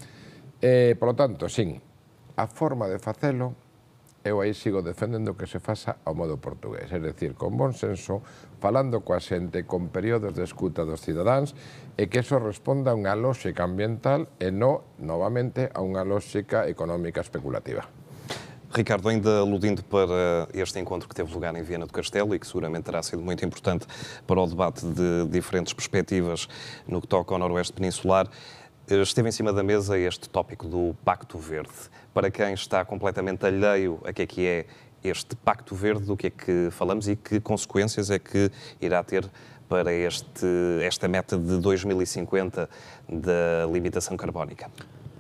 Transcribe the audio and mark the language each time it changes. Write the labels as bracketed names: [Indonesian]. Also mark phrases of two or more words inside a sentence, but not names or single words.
[Spanish] Por lo tanto, [Galician] sí, a forma de facelo, eu aí sigo defendendo que se faça ao modo portugués, é dicir, con bon senso, falando coa xente, con períodos de escuta dos cidadáns, e que eso responda a unha lógica ambiental e non, novamente, a unha lógica económica especulativa. [Portuguese] Ricardo, ainda aludindo para este encontro que teve lugar em Viana do Castelo e que seguramente terá sido muito importante para o debate de diferentes perspectivas no que toca ao noroeste peninsular, esteve em cima da mesa este tópico do Pacto Verde. Para quem está completamente alheio a que é este Pacto Verde, do que é que falamos e que consequências é que irá ter para esta meta de 2050 da limitação carbónica?